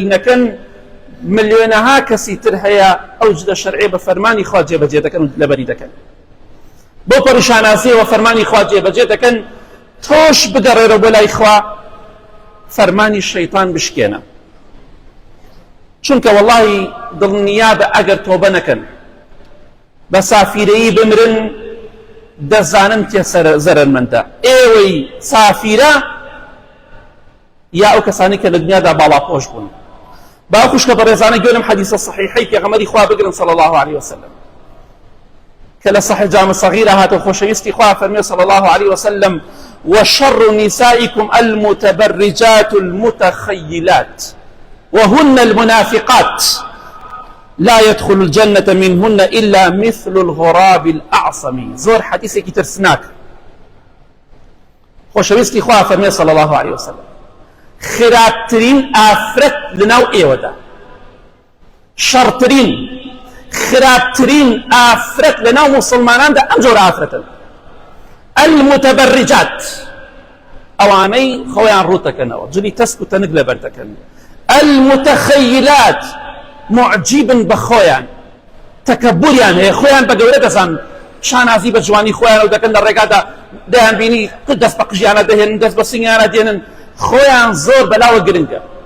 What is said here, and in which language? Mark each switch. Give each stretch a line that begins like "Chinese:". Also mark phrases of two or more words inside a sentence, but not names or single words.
Central Kurdish: نەکەن ملیۆنەها کەسی تر هەیە ئەو جلە شەرعی بە فەرمانی خوا جێبەجێ دەکەن و لەبەری دەکەن بۆ پەڕیشانازیەوە فەرمانی خوا جێبەجێ دەکەن تۆش بگەڕێرە بۆ لای خوا فەرمانی شەیطان بشکێنە چونکە وەڵڵاهی دڵنیابە ئەگەر تۆبە نەکەن بە سافیرەیی بمرن دەزانن تێ زەرەرمەندە ئێوەی سافیرە یا ئەو کەسانی کە لە دنیادا باڵاپۆش بوون با خوشکە بەڕێزانە گوێ لەم حەدیسە صحیحەی پێغەمبەری خوا بگرن
Arabic: صلی الله عليه وسلم
Central Kurdish: کە لە صحیح جامع صغیرە هاتەوە خۆشەویستی خوا فەرمێ صلی الله عليه وسلم
Arabic: وشر نسائكم المتبرجات المتخيلات وهن المنافقات لا يدخل الجنة منهن إلا مثل الغراب الأعصم
Central Kurdish: زور حديثي كي ترسناك خۆشەویستی خوا فەرمێ
Arabic: صلی الله عليه وسلم
Central Kurdish: خراپترین ئافرەت لەناو ئێوەدا شەڕترین خراپترین ئافرەت لەناو موسڵماناندا ئەم جۆرە ئافرەتن المتبرجات ئەوانەی خۆیان ڕوتەکەنەوە جلی تەسک و تەنگ لەبەر دەکەن
Arabic: المتخيلات معجبن
Central Kurdish: بخۆیان تەکەبوریان هەیە خۆیان بە گەورە دەزان شانازی بە جوانی خۆیان و دەکەن لە ڕێگادا دەیان بینی دەست بە قژیانە دەهێنن دەست بە سنگیانە دێنن خۆیان زۆر بەلاوە گرنگە